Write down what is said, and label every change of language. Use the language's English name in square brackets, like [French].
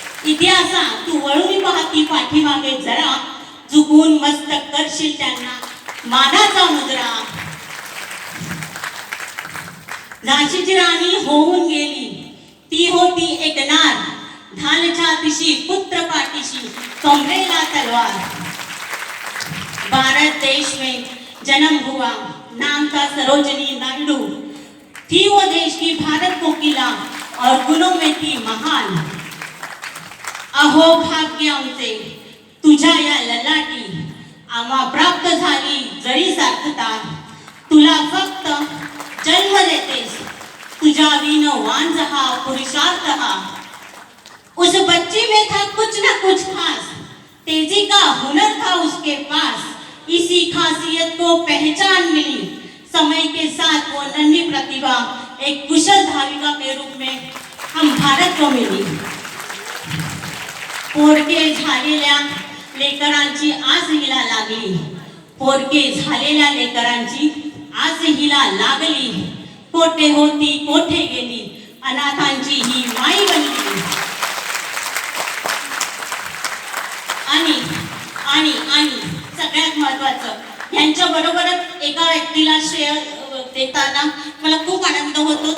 [Marathi] इतिहासा तू वळून पाहती पाठीमागे जरा, झुकून मस्तक करशील त्यांना मानाचा मुद्रा. झाशीची राणी होऊन गेली, ती होती एक नार. ढाल छातीशी पुत्र पाठीशी कमरेला तलवार. [Hindi] भारत देश में जन्म हुआ, नाम था सरोजनी नायडू. थी वो देश की भारत कोकिला और गुणों में थी महान. [Marathi] अहो भाग्य आमचे तुझ्या या ललाटी, आम्हा प्राप्त झाली जरी सार्थता. तुला फक्त जन्म देतेस, तुझा विन वांझ हा पुरुषार्थ हा. [Hindi] उस बच्ची में था कुछ ना कुछ खास, तेजी का हुनर था उसके पास. इसी खासियत को पहचान मिली, समय के साथ वो नन्ही प्रतिभा एक कुशल धाविका के रूप में हम भारत को मिली. [Marathi] पोरके झालेल्या लेकरांची आज हिला लागली, पोरके झालेल्या लेकरांची आज हिला लागली. कोठे होती कोठे गेली, अनाथांची ही माई बनली. आणि आणि आणि सगळ्यात महत्वाचं, यांच्या बरोबरच एका व्यक्तीला श्रेय देताना मला खूप आनंद होतो.